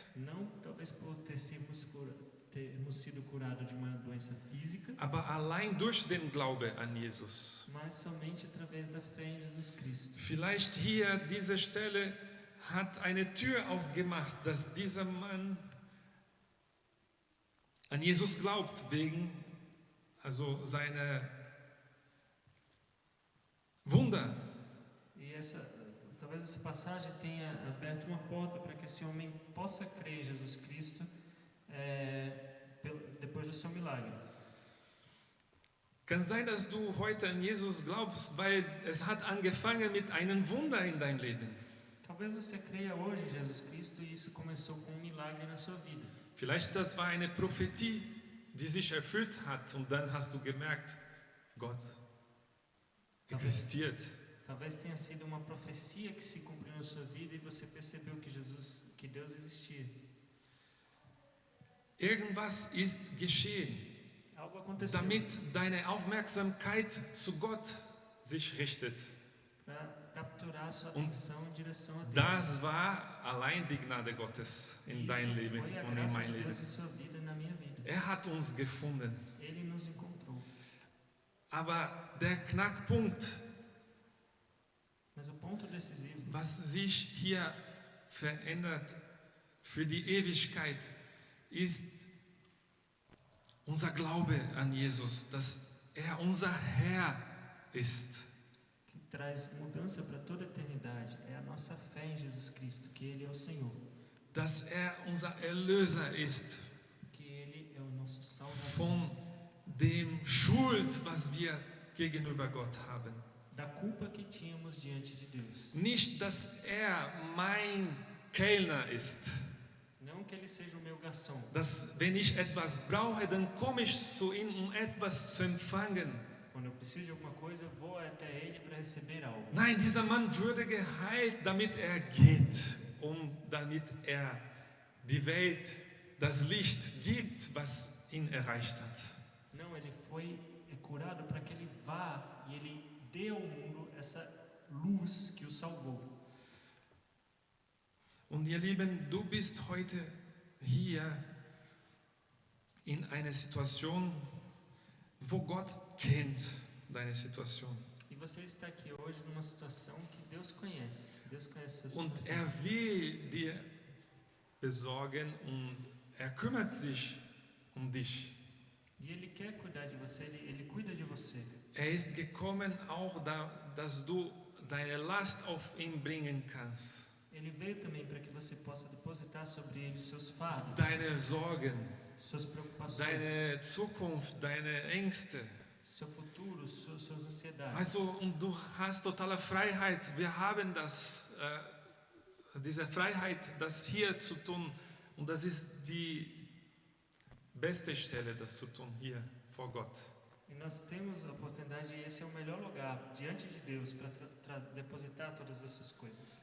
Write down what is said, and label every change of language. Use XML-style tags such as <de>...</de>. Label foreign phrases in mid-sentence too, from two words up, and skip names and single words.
<pt>Não talvez por termos sido curados de uma doença física,</pt> <de>aber allein durch den Glaube an Jesus.</de> <pt>mas somente através da fé em Jesus Cristo.</pt> <de>Vielleicht hier diese Stelle hat eine Tür aufgemacht, dass dieser Mann an Jesus glaubt, wegen also seiner Wunder.</de> <pt>E talvez essa passagem tenha aberto uma porta para que esse homem possa crer em Jesus Cristo depois do seu milagre.</pt> <de>Kann sein, dass du heute an Jesus glaubst, weil es hat angefangen mit einem Wunder in deinem Leben.</de> <pt>Talvez você creia hoje em Jesus Cristo e isso começou com um milagre na sua vida.</pt> <de>Vielleicht das war eine Prophetie, die sich erfüllt hat und dann hast du gemerkt, Gott existiert.</de> <pt>Talvez tenha sido uma profecia que se cumpriu na sua vida e você percebeu que Deus existia.</pt> <de>Irgendwas ist geschehen,</de> <pt>Algo aconteceu</pt> <de>damit deine Aufmerksamkeit zu Gott sich richtet.</de> <pt>para capturar a sua atenção em direção a Deus.</pt> <de>Das war allein die Gnade Gottes in</de> <pt>Isso</pt> <de>dein Leben</de> <pt>foi a</pt> <de>und in</de> <pt>graça</pt> <de>mein</de> <pt>de</pt> <de>Leben.</de> <pt>Deus em sua vida e na minha vida.</pt> <de>Er hat uns gefunden.</de> <pt>Ele nos encontrou.</pt> <de>Aber der Knackpunkt,</de> <pt>Mas o ponto decisivo,</pt> <de>was sich hier verändert für die Ewigkeit, ist unser Glaube an Jesus, dass er unser Herr ist.</de> <pt>que traz mudança para toda a eternidade, é a nossa fé em Jesus Cristo, que Ele é o Senhor,</pt> <de>Dass er unser Erlöser ist</de> <pt>que Ele é o nosso Salvador,</pt> <de>von dem Schuld, was wir gegenüber Gott haben.</de> <pt>da culpa que tínhamos diante de Deus.</pt> <de>Nicht, dass er mein Kellner ist,</de> <pt>Não que Ele seja o meu garçom,</pt> <de>dass wenn ich etwas brauche, dann komme ich zu ihm, um etwas zu empfangen.</de> <pt>quando eu preciso de alguma coisa, eu vou até Ele para receber algo.</pt> <de>Nein, dieser Mann wurde geheilt, damit er geht, damit er die Welt, das Licht gibt, was ihn erreicht hat.</de> <pt>Não, Ele foi curado para que Ele vá e Ele dê ao mundo essa luz que o salvou.</pt> <de>Und ihr Lieben, du bist heute hier in einer Situation, wo Gott kennt deine Situation.</de> <pt>E você está aqui hoje numa situação que Deus conhece. Deus conhece a sua</pt> <de>Und</de> <pt>situação.</pt> <de>er will dir besorgen und er kümmert sich um dich.</de> <pt>E Ele quer cuidar de você, Ele cuida de você.</pt> <de>Er ist gekommen auch, dass du deine Last auf ihn bringen kannst.</de> <pt>Ele veio também para que você possa depositar sobre Ele seus fardos,</pt> <de>Deine Sorgen,</de> <pt>suas preocupações,</pt> <de>deine Zukunft, deine Ängste.</de> <pt>seu futuro, suas ansiedades.</pt> <de>Also, und du hast totale Freiheit. Wir haben diese Freiheit, das hier zu tun. Und das ist die beste Stelle, das zu tun, hier vor Gott.</de> <pt>E nós temos a oportunidade, e esse é o melhor lugar, diante de Deus, para depositar todas essas coisas.</pt>